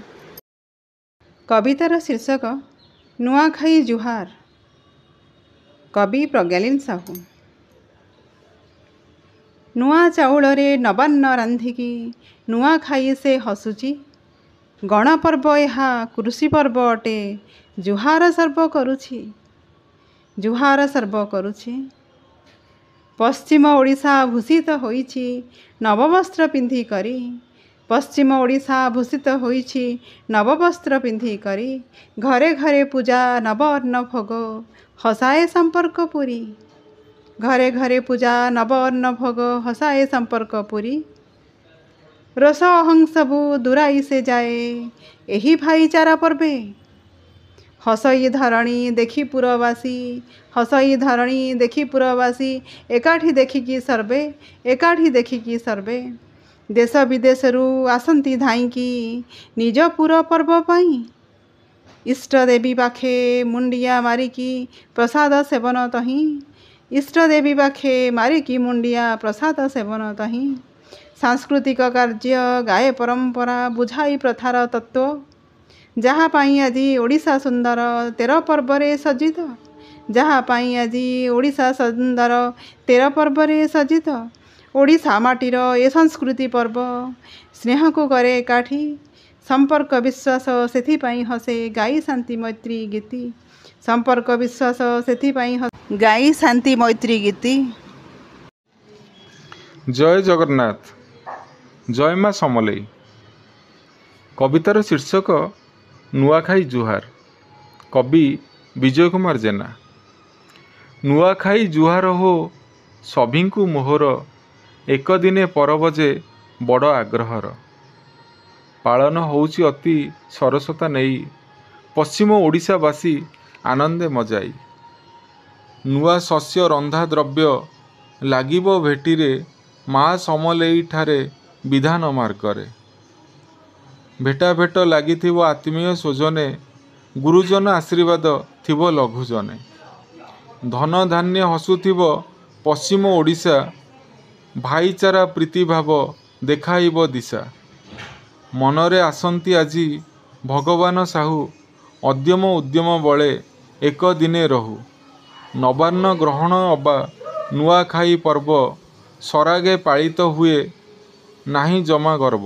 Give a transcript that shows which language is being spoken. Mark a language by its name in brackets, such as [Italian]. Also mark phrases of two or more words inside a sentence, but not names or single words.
[Odia] କବିତାର ଶୀର୍ଷକ ନୁଆଖାଇ ଜୁହାର। କବି ପ୍ରଜ୍ଞାଲୀନ ସାହୁ। ନୁଆ ଚାଉଳ ରେ ନବାନ୍ନ ରାନ୍ଧିକି ନୁଆଖାଇ ସେ ହସୁଚି ଗଣପର୍ବ ଏହା କୃଷି ପର୍ବ ଅଟେ ଜୁହାର ସର୍ବ କରୁଛି ଜୁହାର ସର୍ବ କରୁଛି ପଶ୍ଚିମ ଓଡ଼ିଶା ଭୂଷିତ ହୋଇଛି ନବବସ୍ତ୍ର ପିନ୍ଧି କରି ପଶ୍ଚିମ ଓଡ଼ିଶା ଭୂଷିତ ହୋଇଛି ନବବସ୍ତ୍ର ପିନ୍ଧି କରି ଘରେ ଘରେ ପୂଜା ନବ ଅନ୍ନ ଭୋଗ ହସାଏ ସମ୍ପର୍କ ପୁରି ଘରେ ଘରେ ପୂଜା ନବ ଅନ୍ନ ଭୋଗ ହସାଏ ସମ୍ପର୍କ ପୁରି ରୋଷ ଅହଂ ସବୁ ଦୂରାଇ ସେ ଯାଏ ଏହି ଭାଇଚାରା ପର୍ବେ। ହସଇ ଧରଣୀ ଦେଖି ପୁରବାସୀ, ହସଇ ଧରଣୀ ଦେଖି ପୁରବାସୀ, ଏକାଠି ଦେଖିକି ସର୍ବେ, ଏକାଠି ଦେଖିକି ସର୍ବେ। ଦେଶ ବିଦେଶରୁ ଆସନ୍ତି ଧାଇଁକି ନିଜ ପୁର ପର୍ବ ପାଇଁ। ଇଷ୍ଟ ଦେବୀ ପାଖେ ମୁଣ୍ଡିଆ ମାରିକି ପ୍ରସାଦ ସେବନ ତହିଁ, ଇଷ୍ଟ ଦେବୀ ପାଖେ ମାରିକି ମୁଣ୍ଡିଆ ପ୍ରସାଦ ସେବନ ତହିଁ। ସାଂସ୍କୃତିକ କାର୍ଯ୍ୟ ଗାଏ ପରମ୍ପରା ବୁଝାଇ ପ୍ରଥାର ତତ୍ତ୍ୱ। ଯାହାଁ ପାଇଁ ଆଜି ଓଡ଼ିଶା ସୁନ୍ଦର 13 ପର୍ବରେ ସଜ୍ଜିତ, ଯାହାଁ ପାଇଁ ଆଜି ଓଡ଼ିଶା ସୁନ୍ଦର 13 ପର୍ବରେ ସଜ୍ଜିତ। ଓଡ଼ିଶା ମାଟିର ଏ ସଂସ୍କୃତି ପର୍ବ ସ୍ନେହ କୋ କରେ ଏକାଠି। ସମ୍ପର୍କ ବିଶ୍ୱାସ ସେଥିପାଇଁ ହସେ ଗାଇ ଶାନ୍ତି ମୈତ୍ରୀ ଗୀତି, ସମ୍ପର୍କ ବିଶ୍ୱାସ ସେଥିପାଇଁ ହସେ ଗାଇ ଶାନ୍ତି ମୈତ୍ରୀ ଗୀତି। ଜୟ ଜଗନ୍ନାଥ, ଜୟ ମାଁ ସମଲେଇ। କବିତାର ଶୀର୍ଷକ ନୁଆଖାଇ ଜୁହାର। କବି ବିଜୟ କୁମାର ଜେନା। ନୁଆଖାଇ ଜୁହାର ହୋ ସଭିଙ୍କୁ ମୋହର, ଏକ ଦିନେ ପରବ ଯେ ବଡ଼ ଆଗ୍ରହର। ପାଳନ ହେଉଛି ଅତି ସରସତା ନେଇ, ପଶ୍ଚିମ ଓଡ଼ିଶାବାସୀ ଆନନ୍ଦେ ମଜାଇ। ନୁଆ ଶସ୍ୟ ରନ୍ଧା ଦ୍ରବ୍ୟ ଲାଗିବ ଭେଟିରେ, ମାଁ ସମଲେଇ ଠାରେ ବିଧାନ ମାର୍ଗରେ। ଭେଟା ଭେଟ ଲାଗିଥିବ ଆତ୍ମୀୟ ସ୍ୱଜନେ, ଗୁରୁଜନ ଆଶୀର୍ବାଦ ଥିବ ଲଘୁଜନେ। ଧନ ଧାନ୍ୟ ହସୁଥିବ ପଶ୍ଚିମ ଓଡ଼ିଶା, ଭାଇଚାରା ପ୍ରୀତିଭାବ ଦେଖାଇବ ଦିଶା। ମନରେ ଆସନ୍ତି ଆଜି ଭଗବାନ ସାହୁ, ଅଦ୍ୟମ ଉଦ୍ୟମ ବଳେ ଏକ ଦିନେ ରହୁ। ନବାନ୍ନ ଗ୍ରହଣ ଅବା ନୁଆଖାଇ ପର୍ବ, ସରାଗେ ପାଳିତ ହୁଏ ନାହିଁ ଜମା ଗର୍ବ।